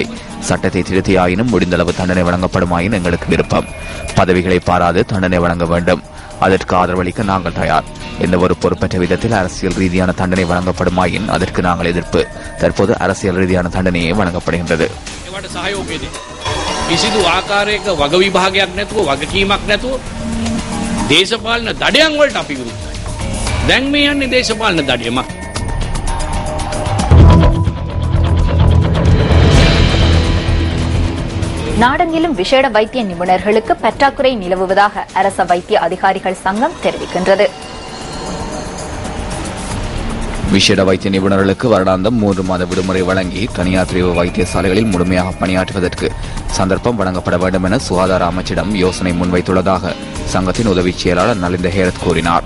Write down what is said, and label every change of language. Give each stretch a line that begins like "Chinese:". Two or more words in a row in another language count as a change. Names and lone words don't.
Tamil: சட்டத்தை திருத்தியாயினும் முடிந்தளவு தண்டனை வழங்கப்படுமாயின் எங்களுக்கு விருப்பம். பதவிகளை பாராது தண்டனை வழங்க வேண்டும். அதற்கு ஆதரவளிக்க நாங்கள் தயார். எந்த ஒரு பொறுப்பற்ற விதத்தில் அரசியல் ரீதியான தண்டனை வழங்கப்படுமாயின் அதற்கு நாங்கள் எதிர்ப்பு. தற்போது அரசியல் ரீதியான தண்டனையே வழங்கப்படுகின்றது.
Sinhala: කිසිදු ආකාරයක වග විභාගයක් නැතුව වගකීමක් නැතුව දේශපාලන දඩයන් වලට අපි විරුද්ධයි. දැන් මේ යන්නේ දේශපාලන දඩයමක්.
Tamil: நாடெங்கிலும் விசேட வைத்திய நிபுணர்களுக்கு பற்றாக்குறை நிலவுவதாக அரச வைத்திய அதிகாரிகள் சங்கம் தெரிவிக்கின்றது. விசேட வைத்திய நிபுணர்களுக்கு வருடாந்தம் 3 மாத விடுமுறை வழங்கி தனியார் பிரிவு வைத்தியசாலைகளில் முழுமையாக பணியாற்றுவதற்கு சந்தர்ப்பம் வழங்கப்பட வேண்டும் என சுகாதார அமைச்சிடம் யோசனை முன்வைத்துள்ளதாக சங்கத்தின் உதவி செயலாளர் நலிந்த ஹேரத் கூறினார்.